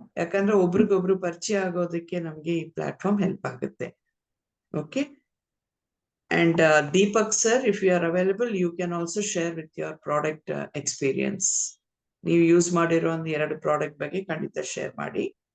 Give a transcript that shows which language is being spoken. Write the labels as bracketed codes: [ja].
[kn] ಯಾಕಂದ್ರೆ ಒಬ್ರಿಗೊಬ್ರು ಪರಿಚಯ ಆಗೋದಕ್ಕೆ ನಮ್ಗೆ ಈ ಪ್ಲಾಟ್ಫಾರ್ಮ್ ಹೆಲ್ಪ್ ಆಗುತ್ತೆ. Okay, [en] And Deepak sir, if you are available, you can also share with your product experience. [kn] ನೀವು ಯೂಸ್ ಮಾಡಿರೋ ಒಂದು 2 ಪ್ರಾಡಕ್ಟ್ ಬಗ್ಗೆ ಖಂಡಿತ ಶೇರ್ ಮಾಡಿ.